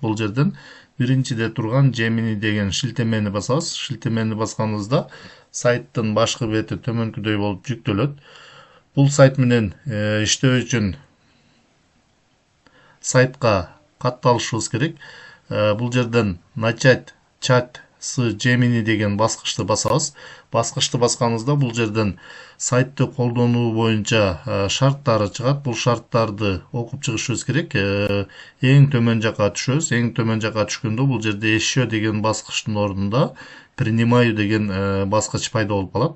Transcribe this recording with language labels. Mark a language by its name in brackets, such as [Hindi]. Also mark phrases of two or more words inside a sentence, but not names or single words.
[Kyrgyz] Бул жерден биринчиде турган Gemini деген шилтемени басабыз. Шилтемени басканыбызда сайттын башкы бети төмөнкүдөй болуп жүктөлөт. Бул сайт менен иштөө үчүн сайтка катталышыбыз керек. Бул жерден [Russian] начать чат с Gemini [Kyrgyz] деген баскычты басабыз. Баскычты басканыбызда бул жерден сайтты колдонуу боюнча шарттары чыгат. Бул шарттарды окуп чыгышыбыз керек. Эң төмөн жака түшөбүз. Эң төмөн жака түшкөндө бул жерде еще деген баскычтын ордунда принимаю деген баскыч пайда болуп калат.